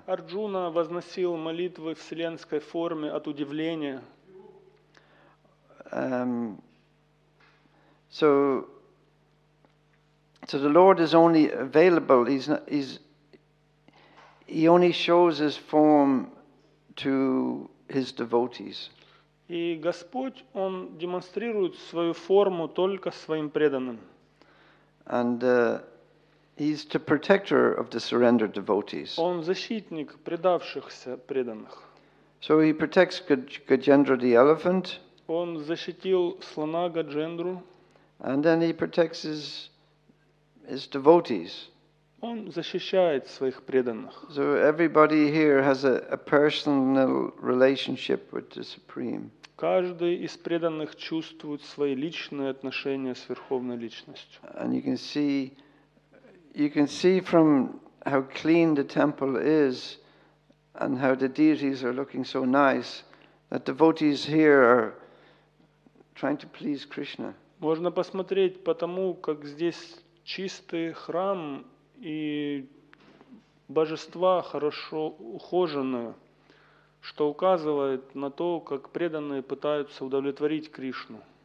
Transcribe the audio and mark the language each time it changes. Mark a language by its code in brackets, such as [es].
[ru] Арджуна возносил молитвы в вселенской форме от удивления. [en] So the Lord is only available. He only shows His form to his devotees. [ru] И Господь, Он демонстрирует свою форму только своим преданным. [en] And he's the protector of the surrendered devotees. [ru] Он защитник предавшихся преданных. [en] So he protects Gajendra the elephant, [ru] Он защитил слона Гаджендру. [en] and then he protects his devotees. [ru] Он защищает своих преданных. [en] So everybody here has a personal relationship with the Supreme. [ru] Каждый из преданных чувствует свои личные отношения с Верховной Личностью. [en] And you can see from how clean the temple is and how the deities are looking so nice that devotees here are trying to please Krishna. [ru] Можно посмотреть по тому, как здесь чистый храм и божества хорошо ухожены, что указывает на то, как преданные пытаются удовлетворить Кришну.